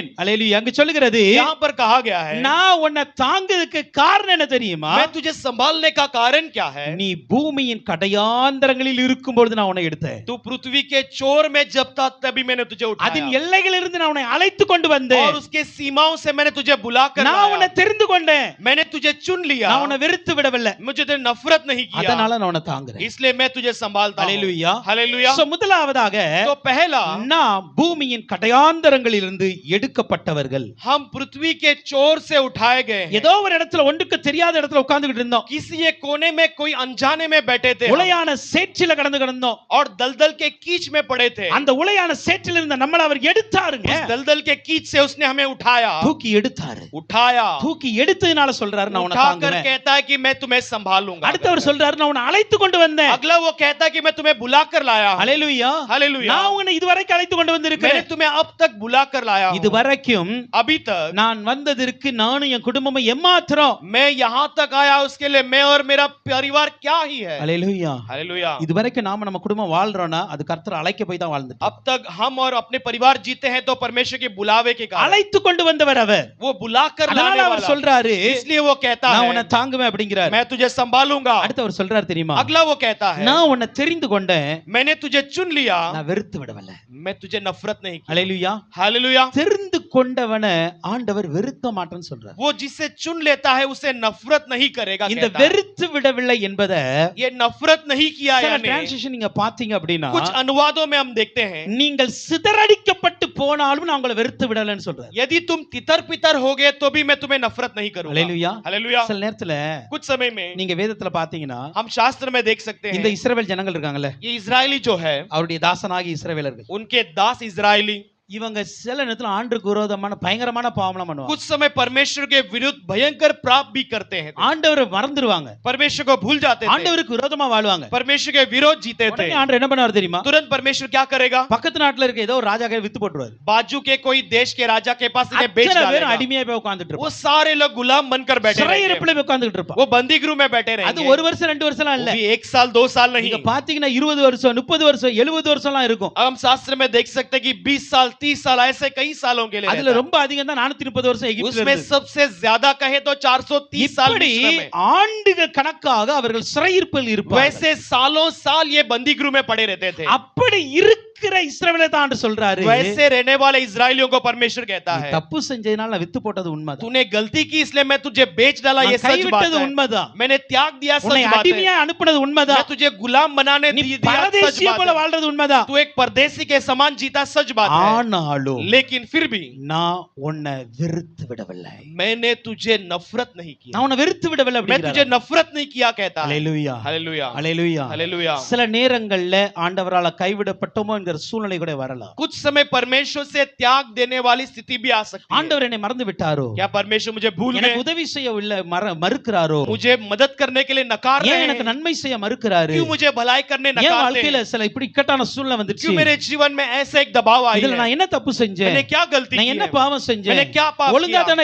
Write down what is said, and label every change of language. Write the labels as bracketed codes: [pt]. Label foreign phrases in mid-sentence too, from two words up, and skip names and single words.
[ta] அல்லேலூயா. அங்க சொல்லுகிறது, [hi] यहाँ पर कहा गया है [ta] நான் உன்னை தாங்குறதுக்கு காரணம் என்ன தெரியுமா? [hi] मैं तुझे संभालने का कारण क्या है? [ta] நீ பூமியின் கடையாந்தரங்களில் இருக்கும் பொழுது நான் உன்னை எடுத்தேன். [hi] तू पृथ्वी के चोर में जब था तभी मैंने तुझे [ta] அதன் [hi] उठाया [ta] எல்லைகளிலிருந்து நான் உன்னை அழைத்து கொண்டு வந்தேன். [hi] और उसके सीमाओं से मैंने तुझे बुलाकर [ta] நான் [hi] लाया। [ta] உன்னை தெரிந்து கொண்டேன். [hi] मैंने तुझे चुन लिया, [ta] நான் உன்னை வெறுத்து விடவில்லை. [hi] मुझे तेरे नफरत नहीं किया, [ta] அதனால நான் உன்னை தாங்குறேன். [hi] इसलिए मैं तुझे संभालता हूं। [ta] அல்லேலூயா. [hi] हालेलुया। [ta] So, முதலாவதாக [hi] तो पहला, [ta] நாம் பூமியின் கடையாந்தரங்களிலிருந்து எடுக்கப்பட்டவர்கள். [hi] हम पृथ्वी के चोर से उठाए गए हैं। [ta] ஏதோ ஒரு இடத்துல ஒன்றுக்கு தெரியாத இடத்துல உட்கார்ந்துகிட்டு இருந்தோம். [hi] किसी एक कोने में कोई अनजाने में बैठे थे हम, [ta] உளையான சேற்றில கடந்து கிடந்தோம். [hi] और दलदल के कीच में पड़े थे। [ta] அந்த உளையான சேற்றில் இருந்த நம்மள அவர் எடுத்தாருங்க. [hi] उस दलदल के कीच से उसने हमें उठाया, [ta] தூக்கி எடுத்தாரு. [hi] उठाया, [ta] தூக்கி எடுத்ததுனால சொல்றாரு, நான் உன்னை [hi] उठाकर [ta] தாங்குவேன். [hi] कहता है कि मैं तुम्हें संभालूंगा। [ta] அடுத்தவர் சொல்றாரு, நான் உன்னை அழைத்து கொண்டு வந்தேன். [hi] अगला वो कहता है कि मैं तुम्हें बुलाकर लाया हूं। [ta] அல்லேலூயா. [hi] हालेलुया। [ta] நான் உன்னை இதுவரைக்கும் அழைத்து கொண்டு [hi] मैंने [ta] வந்திருக்கிறேன். [hi] तुम्हें अब तक बुलाकर लाया हूं। [ta] இதுவரைக்கும் [hi] अभी तक [ta] நான் வந்ததற்கு நானும் என் குடும்பமும் எம்மாத்திரம். [hi] मैं यहाँ तक आया, उसके लिए मैं और मेरा परिवार क्या ही है। [ta] அல்லேலூயா. [hi] हालेलुया। [ta] இதுவரைக்கும் நாம நம்ம குடும்பம் வாழ்றோம்னா அது கர்த்தர் அழைக்க போய் தான் வாழ்ந்துட்டோம். [hi] अब तक हम और अपने परिवार जीते हैं तो परमेश्वर के बुलावे के कारण। [ta] அழைத்து கொண்டு வந்தவர் அவர். [hi] वो बुलाकर [ta] அதனால [hi] लाने [ta] அவர் [hi] वाला, [ta] சொல்றாரு, [hi] इसलिए वो कहता [ta] நான் [hi] है [ta] உன்னை தாங்குவேன் அப்படிங்கிறார். [hi] मैं तुझे संभालूंगा। [ta] அடுத்தவர் சொல்றாரு தெரியுமா, [hi] अगला वो कहता है [ta] நான் உன்னை தெரிந்து கொண்டேன், [hi] मैंने तुझे चुन लिया, [ta] நான் வெறுத்து விடவில்லை. [hi] मैं तुझे नफरत नहीं की। [ta] அல்லேலூயா. [hi] हालेलुया। [ta] தெரிந்து கொண்டவனை ஆண்டவர் வெறுக்க மாட்டேன்னு சொல்றார். [hi] वो जिसे चुन लेता है उसे नफरत नहीं करेगा [ta] இந்த [hi] कहता है। [ta] வெறுத்து விடவில்லை என்பதை [hi] ये नफरत नहीं किया [ta] சில [hi] यानी [ta] டிரான்ஸ்லேஷன் நீங்க பாத்தீங்க அப்படின்னா, [hi] कुछ अनुवादों में हम देखते हैं [ta] நீங்கள் சிதறடிக்கப்பட்டு போனாலும் நான் உங்களை வெறுத்து விடலைன்னு சொல்றார். [hi] यदि तुम तितर पितर हो गए तो भी मैं तुम्हें नफरत नहीं करूंगा। [ta] அல்லேலூயா. [hi] हालेलुया। [ta] சில நேரத்துல [hi] कुछ समय में [ta] நீங்க வேதத்துல பாத்தீங்கன்னா, [hi] हम शास्त्र में देख सकते [ta] இந்த [hi] हैं [ta] இஸ்ரவேல் ஜனங்கள் இருக்காங்கல்ல, [hi] ये इजरायली जो है, [ta] அவருடைய தாசனாகி இஸ்ரவேலர்கள், [hi] उनके दास इजरायली [ta] இவங்க சில நேரத்துல ஆண்டுக்கு விரோதமான பயங்கரமான பாவம்லாம் பண்ணுவாங்க. [hi] कुछ समय परमेश्वर के विरुद्ध भयंकर पाप भी करते हैं। [ta] ஆண்டவரை மறந்துடுவாங்க, [hi] परमेश्वर को भूल जाते थे, [ta] ஆண்டவருக்கு விரோதமா வாழ்வாங்க. [hi] परमेश्वर के विरोध जीते थे। [ta] உடனே ஆண்டவர் என்ன பண்ணுவார் தெரியுமா? [hi] तुरंत परमेश्वर क्या करेगा? [ta] பக்கத்து நாட்டுல இருக்க ஏதோ ஒரு ராஜா கை வித்து போட்டுருவாரு. [hi] बाजू के कोई देश के राजा के पास इन्हें बेच [ta] அத்தனை பேர் [hi] डालेगा। [ta] அடிமையா போய் உட்கார்ந்துட்டு [hi] वो [ta] இருப்பாங்க. [hi] सारे लोग गुलाम बनकर बैठे रहेंगे। [ta] சிறையிருப்புல போய் உட்கார்ந்துட்டு இருப்பாங்க. [hi] वो बंदी गृह में बैठे [ta] அது [hi] रहेंगे। [ta] ஒரு வருஷம் 2 வருஷம்லாம் இல்ல. [hi] वो भी 1 साल 2 साल नहीं। [ta] நீங்க பாத்தீங்கன்னா 20 வருஷம் 30 வருஷம் 70 வருஷம்லாம் இருக்கும். [hi] हम शास्त्र में देख सकते हैं कि 20 साल 30 साल ऐसे कई सालों के लिए [ta] அதுல [hi] रहता है। [ta] ரொம்ப அதிகம் தான் 430 வருஷம் எகிப்துல [hi] उसमें [ta] இருந்தது. [hi] सबसे ज्यादा कहे तो 430 साल [ta] இப்படி [hi] मिस्र में। [ta] ஆண்டுகள் கணக்காக அவர்கள் சிறையிருப்பில் இருப்பார்கள். [hi] वैसे सालों साल ये बंदी गृह में पड़े रहते थे। [ta] அப்படி இருக்க இருக்கிற இஸ்ரவேலை தான் ஆண்டு சொல்றாரு, [hi] वैसे रहने वाले इजरायलियों को परमेश्वर कहता [ta] நீ [hi] है [ta] தப்பு செஞ்சதுனால நான் வித்து போட்டது உண்மைதான், [hi] तूने गलती की इसलिए मैं तुझे बेच डाला, ये [ta] நான் [hi] सच बात [ta] கைவிட்டது [hi] है, [ta] உண்மைதான், [hi] मैंने त्याग दिया, [ta] உன்னை [hi] सच बात है, [ta] அடிமையா அனுப்புனது உண்மைதான், [hi] मैं तुझे गुलाम बनाने [ta] நீ [hi] दिया, सच [ta] பரதேசியை [hi] बात [ta] போல [hi] है, [ta] வாழ்றது உண்மைதான், [hi] तू एक परदेसी के समान जीता, सच बात है, [ta] ஆனாலும் [hi] लेकिन फिर भी [ta] நான் உன்னை வெறுத்து விடவில்லை, [hi] मैंने तुझे नफरत नहीं किया, [ta] நான் உன்னை வெறுத்து விடவில்லை [hi] मैं तुझे [ta] அப்படிங்கிறார். [hi] नफरत नहीं किया कहता है। [ta] அல்லேலூயா, [hi] हालेलुया [ta] அல்லேலூயா. [hi] हालेलुया। [ta] சில நேரங்கள்ல ஆண்டவரால கைவிடப்பட்டோமோ என்கிற சூழ்நிலை கூட வரலாம். [hi] कुछ समय परमेश्वर से त्याग देने वाली स्थिति भी आ सकती है। [ta] ஆண்டவர் என்னை மறந்து விட்டாரோ, [hi] क्या परमेश्वर मुझे भूल [ta] எனக்கு [hi] गए, [ta] உதவி செய்ய மறுக்கிறாரோ, [hi] मुझे मदद करने के लिए नकार [ta] ஏன் [hi] रहे [ta] எனக்கு [hi] हैं, [ta] நன்மை செய்ய மறுக்கிறாரு, [hi] क्यों मुझे भलाई करने [ta] ஏன் [hi] नकारते [ta] வாழ்க்கையில [hi] हैं, [ta] சில இப்படி இக்கட்டான சூழ்நிலை வந்துச்சு, [hi] क्यों मेरे जीवन में ऐसे एक दबाव आई [ta] இதுல [hi] है, [ta] நான் என்ன தப்பு செஞ்சேன், [hi] मैंने क्या गलती [ta] நான் [hi] की [ta] என்ன [hi] है, [ta] பாவம் செஞ்சேன், [hi] मैंने क्या पाप [ta] ஒழுங்கா [hi] किया,